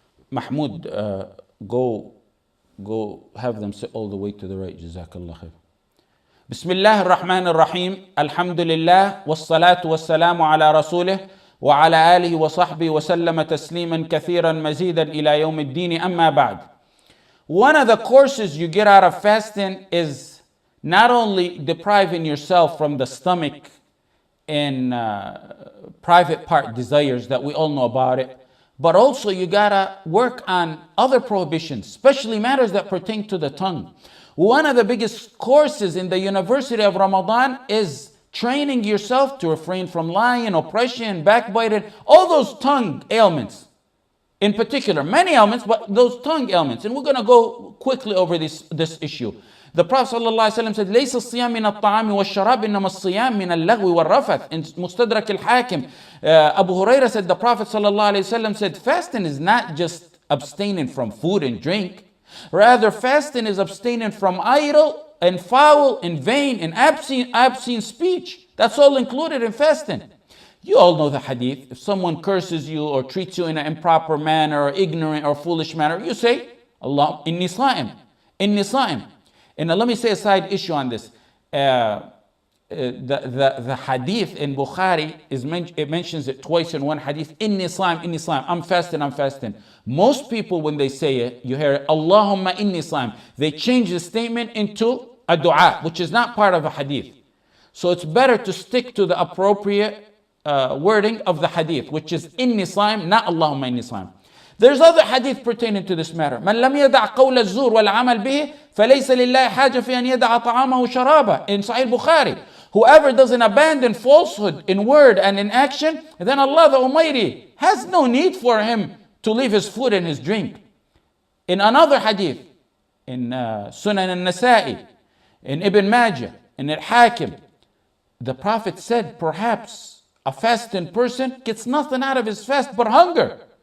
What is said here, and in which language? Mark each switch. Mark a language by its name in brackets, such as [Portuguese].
[English] Mahmoud, go have them sit all the way to the right. [Arabic] Jazakallah khair. بسم الله الرحمن الرحيم. الحمد لله والصلاة والسلام على رسوله وعلى آله وصحبه وسلم تسليما كثيرا مزيدا إلى يوم الدين. أما بعد. [English] One of the courses you get out of fasting is not only depriving yourself from the stomach and private part desires that we all know about it, but also you gotta work on other prohibitions, especially matters that pertain to the tongue. One of the biggest courses in the University of Ramadan is training yourself to refrain from lying, oppression, backbiting, all those tongue ailments. In particular, many ailments, but those tongue ailments. And we're going to go quickly over this issue. The Prophet ﷺ said, [Arabic] ليس الصيام من الطعام والشراب إنما الصيام من اللغو والرفث. [English] In Mustadrak al-Hakim, Abu Huraira said, the Prophet ﷺ said, fasting is not just abstaining from food and drink. Rather, fasting is abstaining from idle and foul and vain and obscene speech. That's all included in fasting. You all know the hadith. If someone curses you or treats you in an improper manner or ignorant or foolish manner, you say, Allah, inni sa'im, inni sa'im. And let me say a side issue on this. The hadith in Bukhari, it mentions it twice in one hadith, inni sa'im, I'm fasting. Most people, when they say it, you hear it, Allahumma inni sa'im. They change the statement into a dua, which is not part of a hadith. So it's better to stick to the appropriate wording of the hadith, which is inni sa'im, not Allahumma inni sa'im. There's other hadith pertaining to this matter. [Arabic] من لم يدع قول الزور والعمل به فليس لله حاجة في أن يدع طعامه وشرابه. [English] In Sahih Bukhari, whoever doesn't abandon falsehood in word and in action, then Allah the Almighty has no need for him to leave his food and his drink. In another hadith, in Sunan al-Nasa'i, in Ibn Majah, in Al-Hakim, the Prophet said, perhaps a fasting person gets nothing out of his fast but hunger.